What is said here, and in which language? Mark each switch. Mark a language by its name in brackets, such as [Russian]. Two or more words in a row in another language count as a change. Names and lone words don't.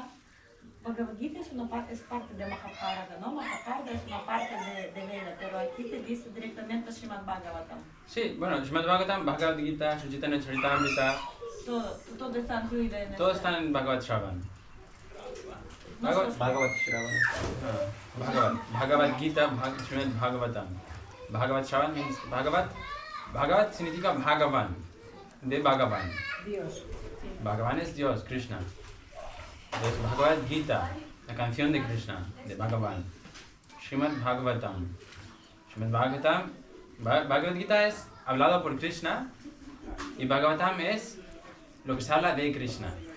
[Spanish] Bhagavad Gita es parte de Mahabharata, ¿no? Mahabharata es una parte de Veda, pero aquí te dice directamente Srimad Bhagavatam. sí, bueno, Srimad Bhagavatam, Bhagavad Gita, Chaitanya Charitamrita, todo está incluido en Todo esta- está en Bhagavad Shravan. No Bhagavad, solo- Bhagavad Shravan. Bhagavad Gita, Srimad Bhagavatam. Bhagavad Shravan means Bhagavat. Bhagavat significa Bhagavan, de Bhagavan. Dios. Bhagavan es Dios, Krishna. Entonces, Bhagavad Gita, la canción de Krishna, de Bhagavan. Srimad Bhagavatam. Srimad Bhagavatam. Bhagavad Gita es hablado por Krishna y Bhagavatam es lo que se habla de Krishna.